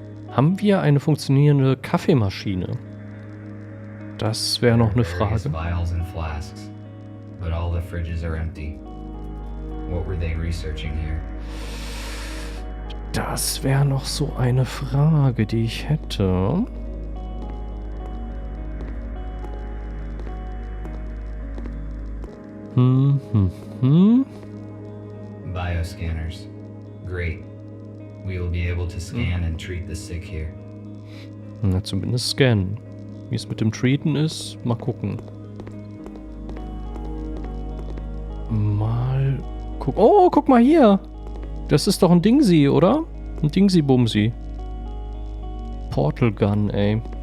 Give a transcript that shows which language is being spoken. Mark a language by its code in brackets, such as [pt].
[de] Haben wir eine funktionierende Kaffeemaschine? Das wäre noch eine Frage. [en] Vials and flasks, but all the fridges are empty. What were they researching here? [de] Das wäre noch so eine Frage, die ich hätte. [en] Bioscanners. Great. We will be able to scan and treat the sick here. [de] Na, zumindest scannen. Wie es mit dem Treaten ist, mal gucken. Mal gucken. Oh, guck mal hier. Das ist doch ein Dingsi, oder? Ein Dingsi-Bumsi. Portal Gun, ey.